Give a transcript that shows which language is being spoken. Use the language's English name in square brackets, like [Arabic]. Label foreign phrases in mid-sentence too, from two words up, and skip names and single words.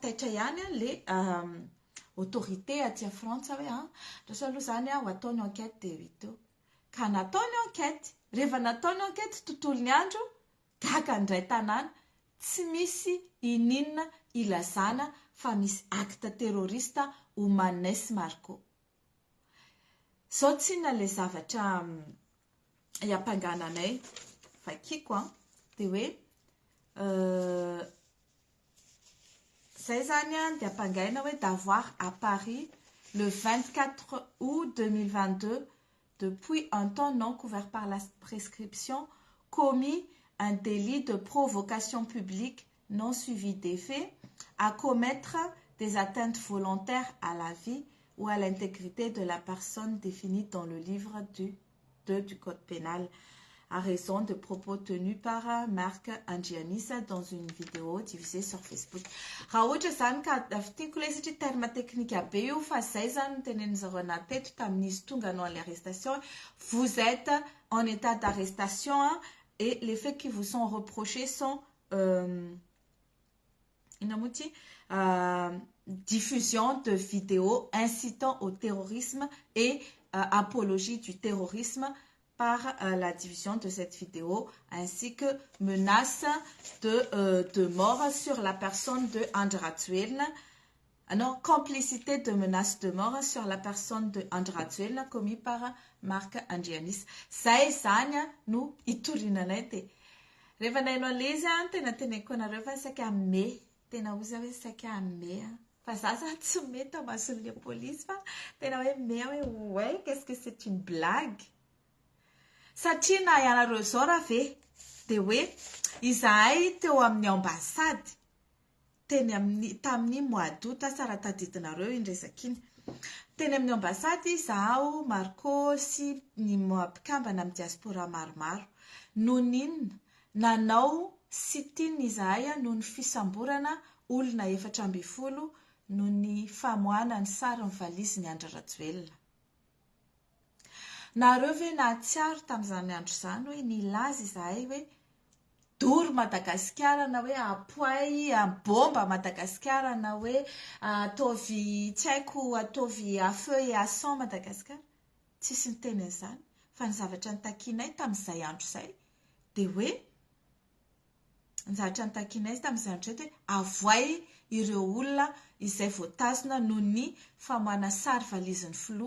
[Malagasy] taitra ihany [French] le autorité [Malagasy] aty a Frantsa hoe ndraso aloha zany ho ataony enquête dia hita eo ka nataony enquête rehefa nataony enquête tontolony andro gaga ndray tanàna tsy misy ininona ilazana fa misy [French] acte terroriste [Malagasy] Omanes Marco zao tsinona le zavatra iampangananay fakiko dia hoe [French] zay zany dia ampangaina hoe d'avoir à Paris le 24 août 2022 depuis un temps non couvert par la prescription commis un délit de provocation publique non suivi des faits à commettre des atteintes volontaires à la vie ou à l'intégrité de la personne définie dans le livre 2 du Code pénal. à raison de propos tenus par Marc Angianis dans une vidéo diffusée sur Facebook. [Malagasy] Raha ohatra zany ka tiako ilay satria [French] terme technique [Malagasy] be io fa zay zany tenenin'izareo anaty teto tamin'izy tonga anao l'arrestation. [French] Vous êtes en état d'arrestation et les faits qui vous sont reprochés sont diffusion de vidéos incitant au terrorisme et apologie du terrorisme par la diffusion de cette vidéo, ainsi que menace de mort sur la personne de Andratuel. Non, complicité de menace de mort sur la personne de Andratuel commis par Marc Angianis. [Malagasy] Zay zany no itorinanay te. Rehefa nainao lezy tena teneniko anareo fa saika me. Tena ozy hoe saika me. Fa za tsy me tamason'le police fa tena hoe me hoe [French] ouais, qu'est-ce que c'est une blague? [Malagasy] Satria na ianareo zao raha ve dia hoe izahay teo amin'ny ambasady tamin'ny [French] mois d'août [Malagasy] tsara tadidinareo iny resaka iny. Teny amin'ny ambasady zaho, Marco sy ny mpikambana amin'ny diaspora maromaro. Noho n'inona nanao sit-in izahay noho ny fisamborana olona 400 noho ny famoahana ny sary ny valizin'ny Andry Rajoelina. Nareo ve nahatsiaro tamin'izany andro izany hoe nilaza izahay hoe doro Madagasikara na hoe apoay bomba Madagasikara na hoe ataovy tsy haiko ataovy [French] à feu et à sang [Malagasy] Madagasikara. Tsisy niteny an'izany fa ny zavatra nitakianay tamin'izay andro izay dia hoe ny zavatra nitakianay tamin'izay andro izay dia avoay ireo olona izay voatazona noho ny famoahana sary valizin'ny filoha.